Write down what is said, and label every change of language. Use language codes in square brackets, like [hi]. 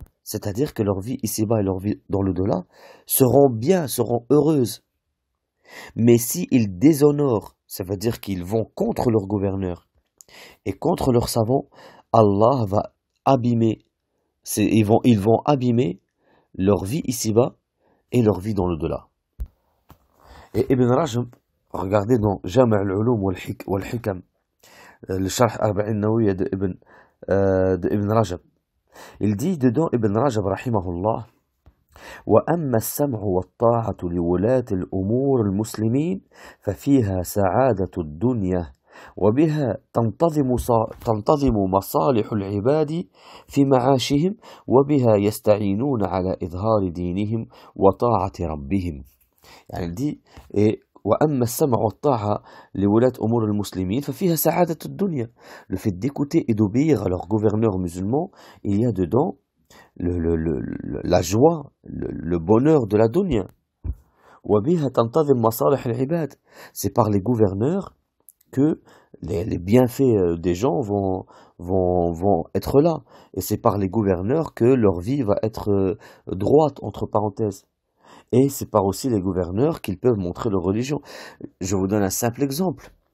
[fr] C'est-à-dire que leur vie ici-bas et leur vie dans l'au-delà seront bien, seront heureuses. Mais s'ils déshonorent, ça veut dire qu'ils vont contre leur gouverneur et contre leurs savants, Allah va abîmer, ils vont abîmer leur vie ici-bas et leur vie dans l'au-delà. Et Ibn Rajab, regardez dans Jam' al-Ulum wal-Hikam, le Sharh Arba'in Nawawiyya de Ibn Rajab, il dit dedans Ibn Rajab rahimahullah [ar] وأما السمع والطاعة لولاة الأمور المسلمين ففيها سعادة الدنيا وبها تنتظم مصالح العباد في معاشهم وبها يستعينون على إظهار دينهم وطاعة ربهم. يعني [fr] il dit [ar] وأما السمع والطاعة لولاة أمور المسلمين ففيها سعادة الدنيا. [fr] Le fait d'écouter et d'obéir à leurs gouverneurs musulmans, il y a dedans la joie, le bonheur de la dunya. [ar] وبها تنتظم مصالح العباد. [fr] C'est par les gouverneurs que les bienfaits des gens vont être là. Et c'est par les gouverneurs que leur vie va être droite, entre parenthèses. Et c'est par aussi les gouverneurs qu'ils peuvent montrer leur religion. Je vous donne un simple exemple.